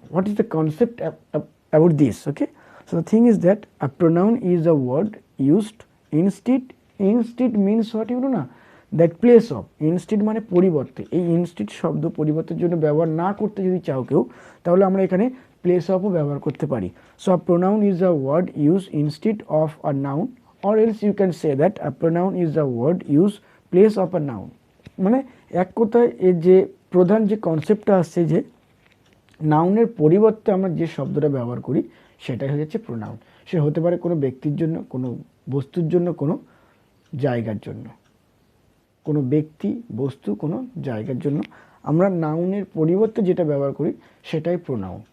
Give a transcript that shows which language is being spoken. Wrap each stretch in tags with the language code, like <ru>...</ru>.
<en>What is the concept about this? Okay, so the thing is that a pronoun is a word used instead means what, you know না, that place of।</en> <bn>instead মানে পরিবর্তে। এই instead শব্দ পরিবর্তের জন্য ব্যবহার না করতে যদি চাও কেউ, তাহলে আমরা এখানে place ofও ব্যবহার করতে পারি।</bn> <en>so a pronoun is a word used instead of a noun, or else you can say that a pronoun is a word used place of a noun।</en> <bn>মানে এক কথায় এর যে প্রধান যে কনসেপ্টটা আসছে যে নাউনের পরিবর্তে আমরা যে শব্দটা ব্যবহার করি সেটাই হচ্ছে প্রোনাউন। সে হতে পারে কোনো ব্যক্তির জন্য, কোনো বস্তুর জন্য, কোনো জায়গার জন্য। কোনো ব্যক্তি, বস্তু, কোনো জায়গার জন্য আমরা নাউনের পরিবর্তে যেটা ব্যবহার করি সেটাই প্রোনাউন।</bn>